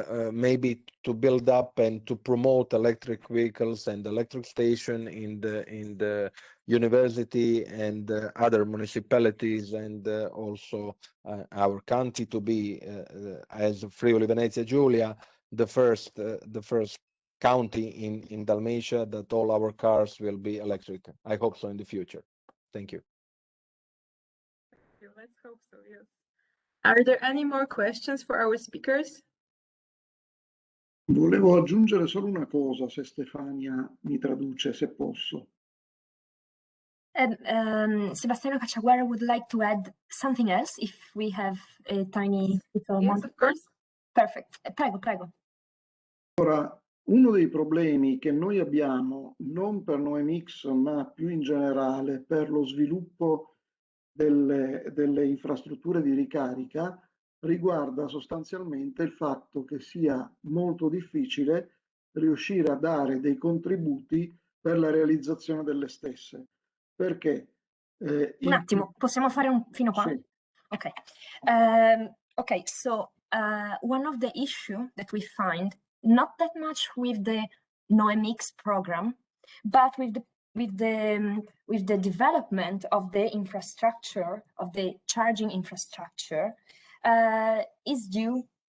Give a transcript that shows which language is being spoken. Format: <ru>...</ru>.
<en>Maybe to build up and to promote electric vehicles and electric station in the university and other municipalities, and also our county to be as Friuli Venezia Giulia the first county in Dalmatia that all our cars will be electric. I hope so in the future. Thank you. let's hope so. Yes. Are there any more questions for our speakers?</en> <it>Volevo aggiungere solo una cosa, se Stefania mi traduce, se posso.</it> <en>Sebastiano Cacciaguerra would like to add something else if we have a tiny little Yes, moment. of course. Perfect.</en> <it>Prego, prego. Ora, uno dei problemi che noi abbiamo, non per Noemix, ma più in generale per lo sviluppo delle infrastrutture di ricarica, riguarda sostanzialmente il fatto che sia molto difficile riuscire a dare dei contributi per la realizzazione delle stesse. Perché? Un attimo, possiamo fare fino qua? Sì.</it> <en>Okay. Okay, so one of the issue that we find, not that much with the Noemix program, but with the development of the infrastructure, of the charging infrastructure, is due</en>